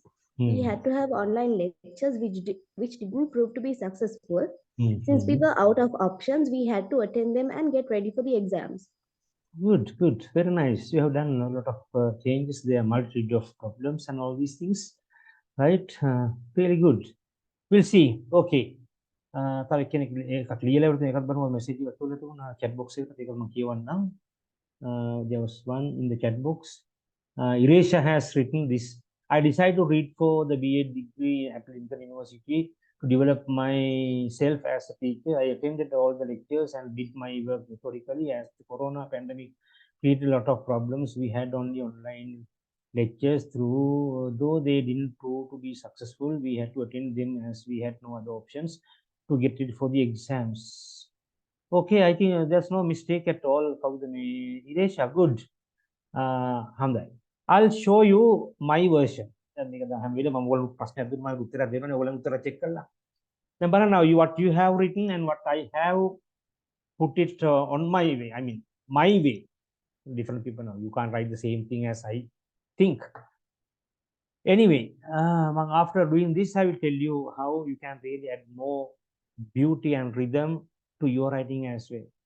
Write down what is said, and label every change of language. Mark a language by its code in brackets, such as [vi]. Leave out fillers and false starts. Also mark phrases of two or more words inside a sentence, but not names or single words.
[en] We had to have online lectures which didn't prove to be successful. Since we were out of options, we had to attend them and get ready for the exams. Good, very nice. You have done a lot of changes there, multitude of problems and all these things, right? Really good. We'll see. [si] Okay. තව කෙනෙක් එකක් ලියලා ඉවරද එකක් බලමු message එකක් තුල තිබුණා [en] chat box [si] එකට ඒක මම කියවන්නම්. [en] There was one in the chat box. Iresha has written this. I decided to read for the BA degree at Lincoln University to develop myself as a teacher. I attended all the lectures and did my work methodically. As the corona pandemic created a lot of problems, we had only online lectures through, though they didn't prove to be successful, we had to attend them as we had no other options to get ready for the exams. Okay, I think there's no mistake at all. Iresha, good. Hamdai, I'll show you my version. [si] දැන් මේක දැන් හැම වෙලේම මම ඔයගොල්ලෝ ප්‍රශ්නයක් දුන්නා මම උත්තර දෙනවනේ ඔයගොල්ලෝ උත්තර check කරලා. දැන් බලන්න [en] now what you have written and what I have put it on my way. I mean my way. Different people know you can't write the same thing as I think. Anyway, after doing this, I will tell you how you can really add more beauty and rhythm to your writing as well.